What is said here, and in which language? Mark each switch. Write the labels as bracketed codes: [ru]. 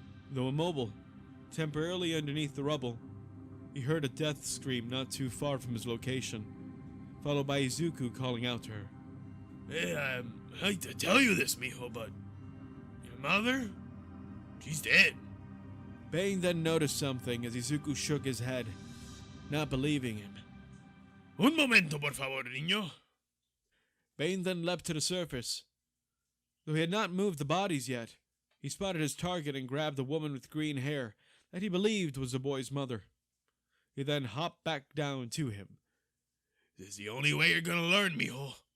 [en] Though immobile, temporarily underneath the rubble, he heard a death scream not too far from his location, followed by Izuku calling out to her. Hey, I hate to tell you this, mijo, but... your mother? She's dead. Bane then noticed something as Izuku shook his head, not believing him. [es] Un momento, por favor, niño. [en] Bane then leapt to the surface. Though he had not moved the bodies yet, he spotted his target and grabbed the woman with green hair that he believed was the boy's mother. He then hopped back down to him. This is the only way you're gonna learn, mijo.